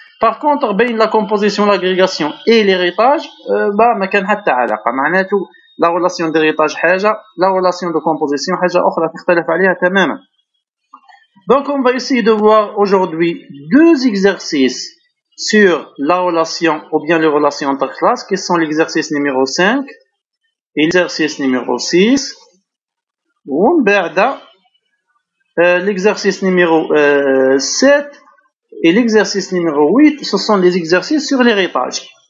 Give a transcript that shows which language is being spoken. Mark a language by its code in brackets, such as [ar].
[fr] Par contre, ben, la composition, l'agrégation et l'héritage, ben, [ar] ما كان حتى علاقة. معناته [fr] la relation d'héritage [ar] حاجة, [fr] la relation de composition [ar] حاجة أخرى تختلف عليها تماما. [fr] Donc, on va essayer de voir aujourd'hui 2 exercices sur la relation ou bien les relations entre classes qui sont l'exercice numéro 5 et l'exercice numéro 6 ou l'exercice numéro 7 et l'exercice numéro 8 ce sont les exercices sur l'héritage.